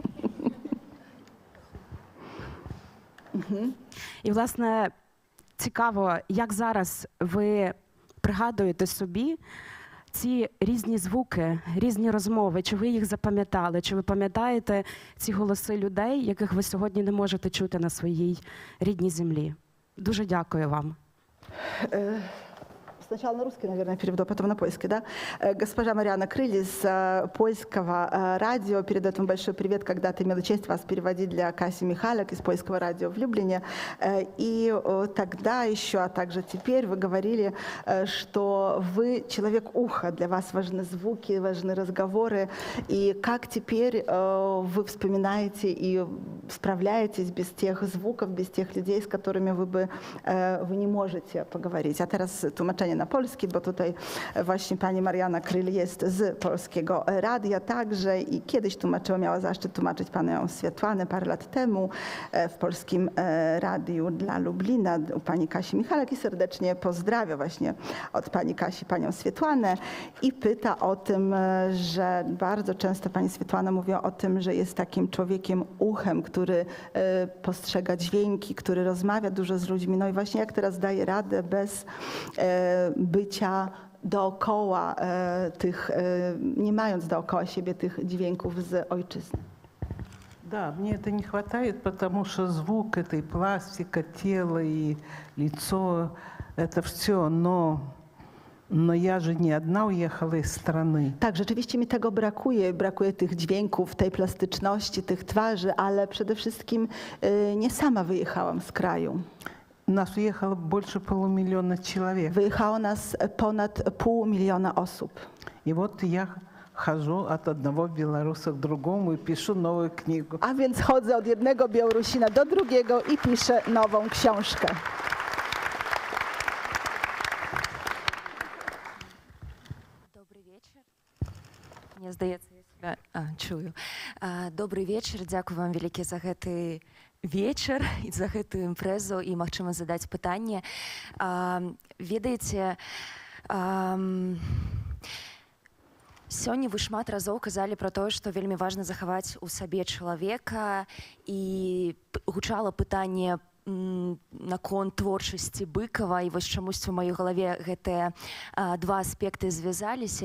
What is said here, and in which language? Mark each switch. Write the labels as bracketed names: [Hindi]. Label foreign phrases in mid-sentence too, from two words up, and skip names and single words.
[Ukrainian] І, власне, цікаво, як зараз ви пригадуєте собі ці різні звуки, різні розмови, чи ви їх запам'ятали, чи ви пам'ятаєте ці голоси людей, яких ви сьогодні не можете чути на своїй рідній землі? Дуже дякую вам. [Russian] Сначала на русский, наверное, переведу, а потом на польский, да? Госпожа Мариана Крыль из польского радио. Передает вам большой привет. Когда-то имела честь вас переводить для Каси Михалек из польского радио в Люблине. И тогда еще, а также теперь вы говорили, что вы человек уха, для вас важны звуки, важны разговоры. И как теперь вы вспоминаете и справляетесь без тех звуков, без тех людей, с которыми вы [Polish] nie możecie [Russian] poговорить. [Polish] A teraz tłumaczenie na polski, bo tutaj właśnie pani Mariana Kryl jest z Polskiego Radia także i kiedyś tłumaczyła, miała zaszczyt tłumaczyć panią Swiatłanę parę lat temu w Polskim Radiu dla Lublina u pani Kasi Michalek i serdecznie pozdrawia właśnie od pani Kasi panią Swiatłanę i pyta o tym, że bardzo często pani Swiatłana mówi o tym, że jest takim człowiekiem uchem, który postrzega dźwięki, który rozmawia dużo z ludźmi. No i właśnie jak teraz daje radę bez bycia dookoła tych, nie mając dookoła siebie tych dźwięków z ojczyzny. [Russian] Да, мне это не хватает, потому что звук, это и пластика, тело, и лицо, это все, но я же не одна уехала из страны. [Polish] Tak, rzeczywiście mi tego brakuje. Brakuje tych dźwięków, tej plastyczności, tych twarzy, ale przede wszystkim nie sama wyjechałam z kraju. [Russian] Нас уехало больше полумиллиона человек. [Polish] Wyjechało nas ponad 500 000 osób. [Russian] И вот я хожу от одного белоруса к другому и пишу новую книгу. [Polish] A więc chodzę od jednego Białorusina do drugiego i piszę nową książkę. [Ukrainian] Добрий вечір. Мені здається, я себе чую. Добрий вечір. [Belarusian] Дякую вам вялікі за гэты вечар і за гэтую імпрэзу і магчымасць задаць пытанне. Ведаеце, сёння вы шмат разоў казалі пра тое, што вельмі важна захаваць у сабе чалавека, і гучала пытанне наконт творчасці Быкова, і вось чамусьці ў маёй галаве гэтыя два аспекты звязаліся.